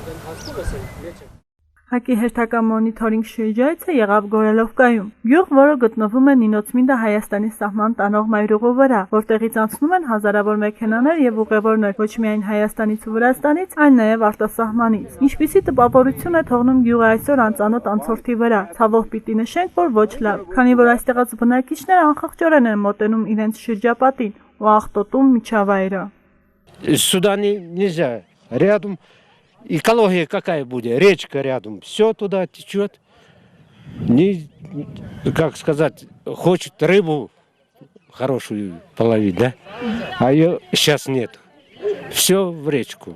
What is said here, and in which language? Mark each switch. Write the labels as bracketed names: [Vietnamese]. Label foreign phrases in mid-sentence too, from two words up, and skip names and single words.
[Armenian] ՀԱԿ-ի հերթական մոնիթորինգ շրջայցը եղավ Գորելովկայում, գյուղ, որը գտնվում է Նինոցմինդը Հայաստանի սահման տանող մայրուղու վրա, որտեղից անցնում են հազարավոր մեքենաներ եւ ուղևորներ ոչ միայն Հայաստանից ու Վրաստանից, այլ նաեւ արտասահմանից։ Ինչպիսի տպավորություն է թողնում գյուղը այսօր անծանոթ անցորդի վրա։ Ցավով пիտի նշենք, որ ոչ լավ, քանի որ այստեղած բնակիչները անխղճորեն են մոտենում իրենց շրջապատին ու աղտոտում միջավայրը։ [Russian] Сюда нельзя. Рядом экология какая будет? Речка рядом. Все туда течет. Как сказать, хочет рыбу хорошую половить, да? А ее сейчас нет. Все в речку.